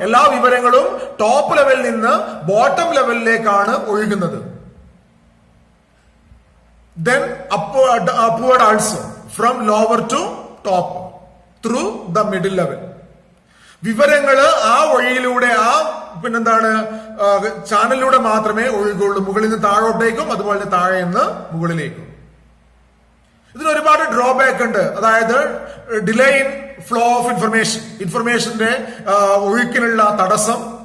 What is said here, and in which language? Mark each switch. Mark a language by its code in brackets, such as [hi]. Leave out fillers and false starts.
[ml] എല്ലാ വിവരങ്ങളും ടോപ്പ് ലെവലിൽ നിന്ന് ബോട്ടം ലെവലിലേക്കാണ് ഒഴുകുന്നത്. [en] Then upward also, from lower to top through the middle level. [ml] വിവരങ്ങൾ ആ വഴിയിലൂടെ പിന്നെന്താണ് ചാനലിലൂടെ മാത്രമേ ഒഴുകുള്ളൂ. മുകളിൽ നിന്ന് താഴോട്ടേക്കും അതുപോലെ താഴെ നിന്ന് മുകളിലേക്കും. ഇതിന് ഒരുപാട് ഡ്രോബാക്ക് ഉണ്ട്. അതായത് ഡിലേ ഇൻ ഫ്ലോ ഓഫ് ഇൻഫർമേഷന്റെ ഒഴുക്കിനുള്ള തടസ്സം.